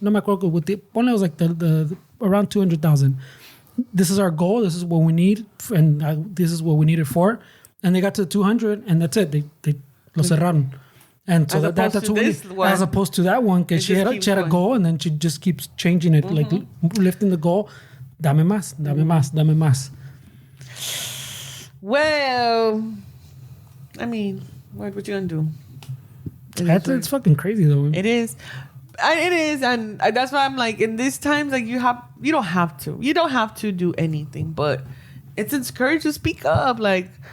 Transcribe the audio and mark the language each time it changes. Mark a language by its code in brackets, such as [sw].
[en] No me acuerdo what they ponle was like the around 200,000. This is our goal. This is what we need, and this is what we need it for. And they got to 200, and that's it. They lo cerraron. And so that's what we need. As opposed to that one, because she had a goal, and then she just keeps changing it, like lifting the goal. [es] Dame más, dame más, dame más. [en] Well, I mean, what you gonna do? It's fucking crazy though. It is. It is, and that's why I'm like, in these times, like you don't have to do anything, but it's encouraged to speak up, like.